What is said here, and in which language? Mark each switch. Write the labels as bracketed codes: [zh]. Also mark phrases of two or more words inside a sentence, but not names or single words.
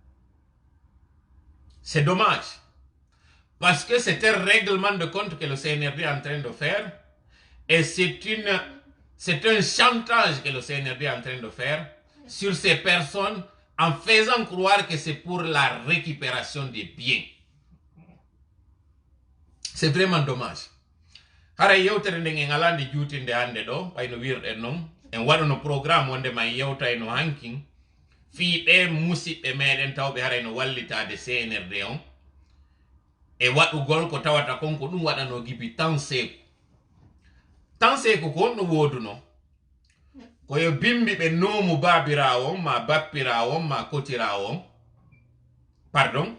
[fr] C'est dommage, parce que c'est un règlement de compte que le CNRD est en train de faire, et c'est un chantage que le CNRD est en train de faire sur ces personnes en faisant croire que c'est pour la récupération des biens. C'est vraiment dommage. [ff] Hara yewtere nde en alande juutinde hande ɗo ɓayno wirɗen noon en waɗano programme wonde ma yewta eno hankin fii ɓe musidɓe meɗen tawɓe harayno wallitade CNRD on e waɗugol ko tawata kon ko ɗum waɗano gibi tan seeko ko on ɗo woduno koyo bimbi ɓe noomu babirawo on ma bappirawo on ma kotirawo on pardon